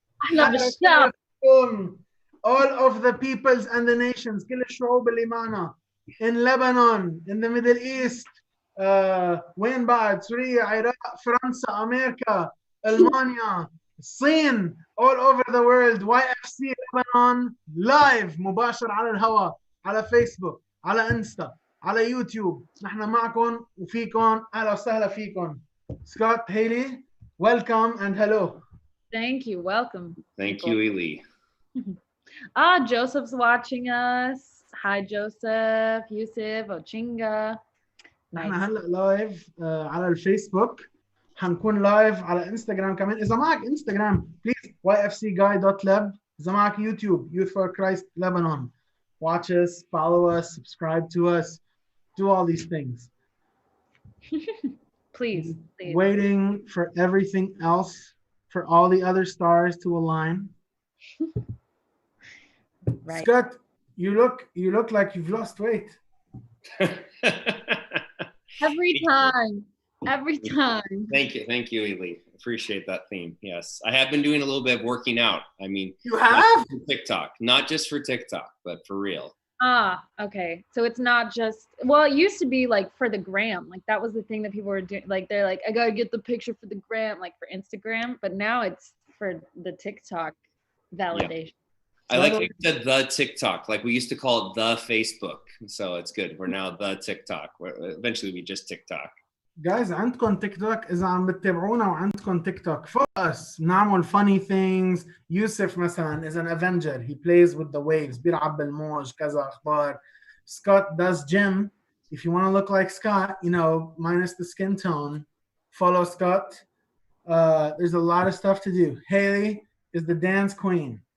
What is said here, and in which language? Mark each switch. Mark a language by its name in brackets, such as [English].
[Arabic] أهلا بالشعب. [English] All of the peoples and the nations, كل الشعوب اللي معنا in Lebanon, in the Middle East, وين بعد؟ سوريا، عراق، فرنسا، أمريكا، ألمانيا، الصين, all over the world. [Arabic] YFC Lebanon live مباشر على الهواء، على فيسبوك، على انستا، على يوتيوب. نحن معكم وفيكم. أهلا وسهلا فيكم. Scott, Haley, welcome and hello. [English] Thank you. Welcome. Thank you, Eli. Joseph's watching us. Hi, Joseph, Yusuf, Ochinga. [Arabic] نحن هلا لايف على الفيسبوك. حنكون لايف على انستغرام كمان. إذا معك انستغرام please yfcguy.leb. [English] إذا معك YouTube Youth for Christ Lebanon. Watch us, follow us, subscribe to us, do all these things. Please. Waiting for everything else, for all the other stars to align. Right. Scott, you look like you've lost weight. Every time. Thank you, Eli. Appreciate that theme. Yes, I have been doing a little bit of working out. I mean, you have TikTok, not just for TikTok, but for real. Okay. So it's not just, well, it used to be like for the gram, like that was the thing that people were doing. Like they're like, I gotta get the picture for the gram, like for Instagram, but now it's for the TikTok validation. Yeah. I like you said the TikTok, like we used to call it the Facebook. So it's good. We're now the TikTok. Eventually we just TikTok. [Arabic] Guys, عندكم تيك توك؟ إذا عم بتتابعونا وعندكم تيك توك فوقس نعمل funny things. [English] يوسف مثلا is an Avenger. He plays with the waves. بيلعب بالموج كذا أخبار. Scott does gym. If you want to look like Scott, you know, minus the skin tone, follow Scott. There's a lot of stuff to do. Haley is the dance queen.